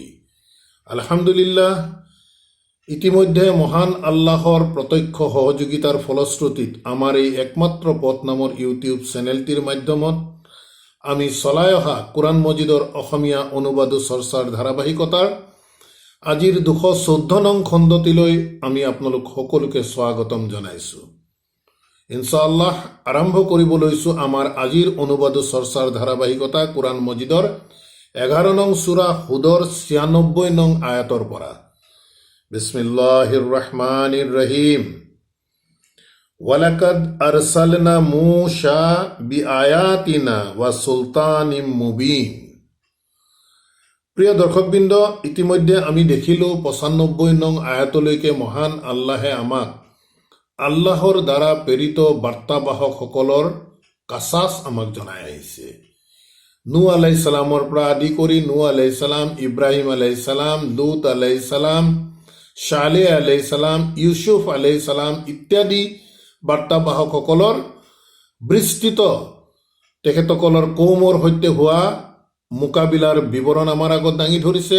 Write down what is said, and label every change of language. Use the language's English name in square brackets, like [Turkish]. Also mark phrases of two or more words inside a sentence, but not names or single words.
[Assamese] আলহামদুলিল্লাহ, ইতিমধ্যে মহান আল্লাহৰ প্ৰত্যক্ষ সহযোগিতাৰ ফলশ্ৰুতিত আমাৰ এই একমাত্ৰ পথ নামৰ ইউটিউব চেনেলটিৰ মাধ্যমত আমি চলাই অহা কোৰআন মজিদৰ অসমীয়া অনুবাদ চৰ্চাৰ ধাৰাবাহিকতাৰ আজিৰ 214 নং খণ্ডটিলৈ আমি আপোনালোক সকলোকে স্বাগতম জনাইছোঁ। ইনশাআল্লাহ আৰম্ভ কৰিব লৈছোঁ আমাৰ আজিৰ অনুবাদ চৰ্চাৰ ধাৰাবাহিকতা কোৰআন মজিদৰ 11 নং সূৰা হুদৰ 96 নং আয়াতৰ পৰা। [Arabic] بسم الله الرحمن الرحيم. ولقد أرسلنا موسى بآياتنا وسلطان مبين. [Assamese] প্ৰিয় দৰ্শকবৃন্দ, ইতিমধ্যে আমি দেখিলোঁ 95 নং আয়াতলৈকে মহান আল্লাহে আমাক আল্লাহৰ দ্বাৰা প্ৰেৰিত বাৰ্তাবাহকসকলৰ কাছাছ আমাক জনাই আহিছে। নূহ আলাইহিছ সালামৰ পৰা আদি কৰি নূহ [Arabic] عليه السلام, [Assamese] ইব্ৰাহিম [Arabic] عليه السلام, [Assamese] লুত [Arabic] عليه السلام, [Assamese] শালেহ [Arabic] عليه السلام, [Assamese] ইউসুফ [Arabic] عليه السلام [Assamese] ইত্যাদি বাৰ্তাবাহকসকলৰ বিস্তৃত তেখেতসকলৰ কৌমৰ সৈতে হোৱা মোকাবিলাৰ বিৱৰণ আমাৰ আগত দাঙি ধৰিছে।